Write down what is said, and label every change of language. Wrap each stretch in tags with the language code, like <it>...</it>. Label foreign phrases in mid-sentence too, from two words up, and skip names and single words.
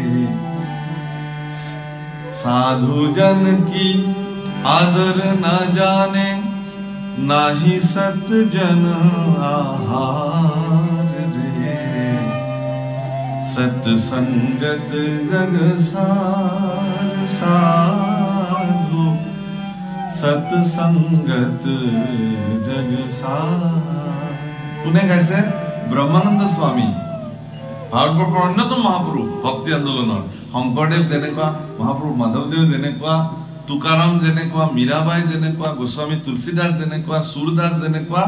<hi>साधु जन की आदर न जाने नाही सत जन आहार रे सत्संगत जग साधु सत्संगत जग</hi> <as>কোনে গাইছে ব্ৰহ্মানন্দ স্বামী ভাৰতবৰ্ষৰ অন্যতম মহাপুৰুষ ভক্তি আন্দোলনৰ শংকৰদেৱ যেনেকুৱা মহাপুৰুষ মাধৱদেৱ যেনেকুৱা তুকাৰাম যেনেকুৱা মীৰাবাই যেনেকুৱা গোস্বামী তুলসীদাস যেনেকুৱা সুৰদাস যেনেকুৱা</as>